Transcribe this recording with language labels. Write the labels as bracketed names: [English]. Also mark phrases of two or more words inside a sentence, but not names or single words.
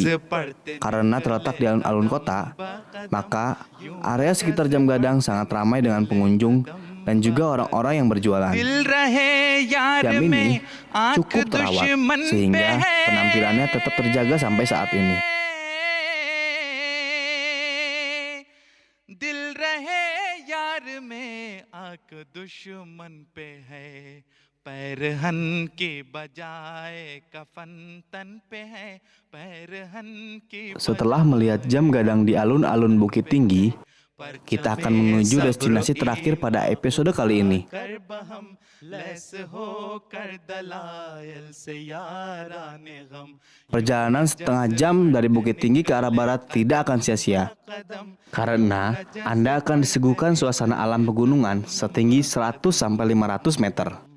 [Indonesian] Karena terletak di alun-alun kota, maka area sekitar Jam Gadang sangat ramai dengan pengunjung dan juga orang-orang yang berjualan. Jam ini cukup terawat sehingga penampilannya tetap terjaga sampai saat ini. [Urdu] دل رہے یار میں آنکھ دشمن پہ ہے پیرہن کی بجائے کفن تن پہ ہے پیرہن کی बजाय कफन तन पे है पैरहन की [Indonesian] Setelah melihat Jam Gadang di alun-alun Bukit Tinggi, Kita akan menuju destinasi terakhir pada episode kali ini. Perjalanan setengah jam dari Bukit Tinggi ke arah barat tidak akan sia-sia, karena Anda akan disuguhkan suasana alam pegunungan setinggi 100-500 meter.